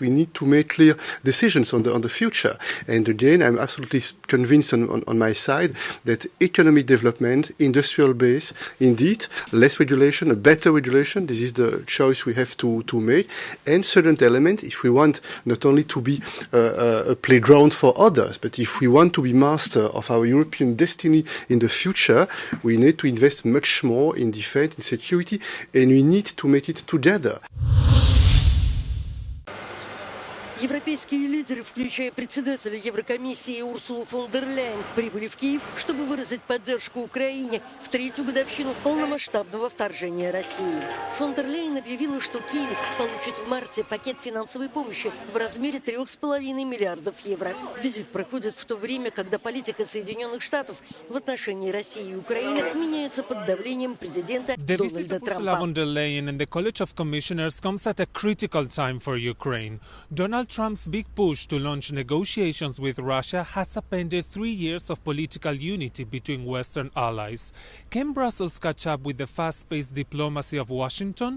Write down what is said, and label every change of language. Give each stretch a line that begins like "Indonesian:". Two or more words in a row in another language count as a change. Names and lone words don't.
English: We need to make clear decisions on the future. And again, I'm absolutely convinced on my side that economic development, industrial base, indeed, less regulation, a better regulation, this is the choice we have to make. And second element, if we want not only to be a playground for others, but if we want to be master of our European destiny in the future, we need to invest much more in defense, in security, and we need to make it together.
Russian: Европейские лидеры, включая председателя Еврокомиссии Урсулу фон дер Ляйен, прибыли в Киев, чтобы выразить поддержку Украине в третью годовщину полномасштабного вторжения России. Фон дер Ляйен объявила, что Киев получит в марте пакет финансовой помощи в размере 3,5 миллиардов евро. Визит проходит в то время, когда политика Соединенных Штатов в отношении России и Украины меняется под давлением президента Дональда Трампа.
English: Von der Leyen and the College of Commissioners comes at a critical time for Ukraine. Donald Trump's big push to launch negotiations with Russia has upended 3 years of political unity between Western allies. Can Brussels catch up with the fast-paced diplomacy of Washington?